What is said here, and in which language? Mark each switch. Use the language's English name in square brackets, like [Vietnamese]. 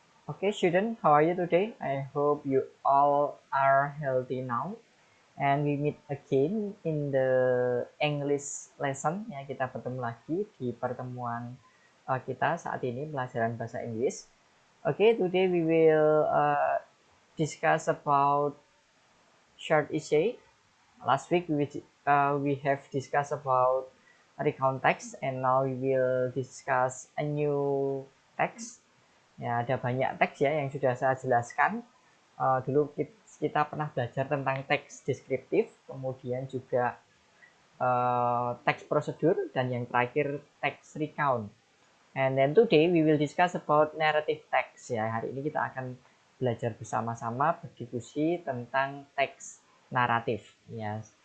[English] Okay, student, how are you today? I hope you all are healthy now. And we meet again in the English lesson. [Indonesian] Ya, kita bertemu lagi di pertemuan kita saat ini pelajaran bahasa Inggris. [English] Okay, today we will discuss about short essay. Last week we have discussed about recount text, and now we will discuss a new text. [Indonesian] Ya, ada banyak teks ya yang sudah saya jelaskan. Dulu kita pernah belajar tentang teks deskriptif, kemudian juga teks prosedur, dan yang terakhir teks recount. [English] And then today we will discuss about narrative text [Indonesian] ya. Hari ini kita akan belajar bersama-sama berdiskusi tentang teks naratif ya.